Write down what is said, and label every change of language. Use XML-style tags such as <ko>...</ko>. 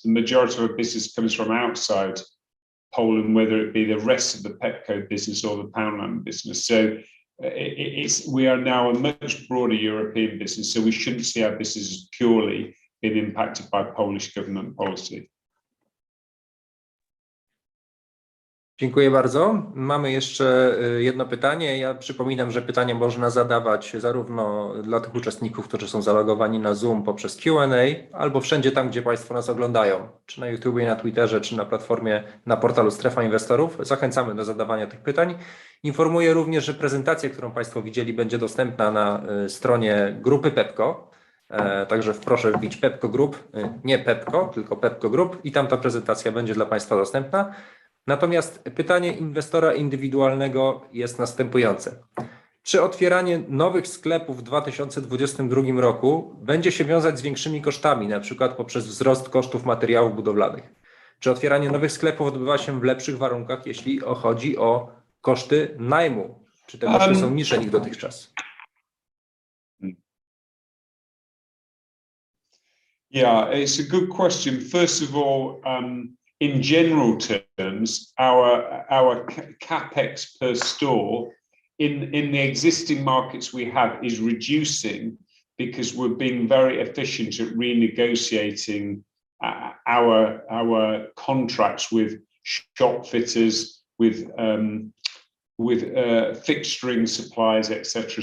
<en>The majority of our business comes from outside Poland, whether it be the rest of the Pepco business or the Poundland business. So we are now a much broader European business, so we shouldn't see our business as purely being impacted by Polish government policy.</en> <pl>Dziękuję bardzo. Mamy jeszcze jedno pytanie. Ja przypominam, że pytania można zadawać zarówno dla tych uczestników, którzy są zalogowani na Zoom poprzez Q&A, albo wszędzie tam, gdzie Państwo nas oglądają, czy na YouTubie, na Twitterze, czy na platformie, na portalu Strefa Inwestorów. Zachęcamy do zadawania tych pytań. Informuję również, że prezentacja, którą Państwo widzieli, będzie dostępna na stronie Grupy Pepco. Także proszę wbić Pepco Group, nie Pepco, tylko Pepco Group, i tam ta prezentacja będzie dla Państwa dostępna. Natomiast pytanie inwestora indywidualnego jest następujące. Czy otwieranie nowych sklepów w 2022 roku będzie się wiązać z większymi kosztami, na przykład poprzez wzrost kosztów materiałów budowlanych? Czy otwieranie nowych sklepów odbywa się w lepszych warunkach, jeśli chodzi o koszty najmu? Czy te koszty są niższe niż dotychczas?</pl> <en>Yeah, it's a good question. First of all, in general terms, our capex per store in the existing markets we have is reducing, because we're being very efficient at renegotiating our contracts with shop fitters, with fixturing suppliers, etc.</en>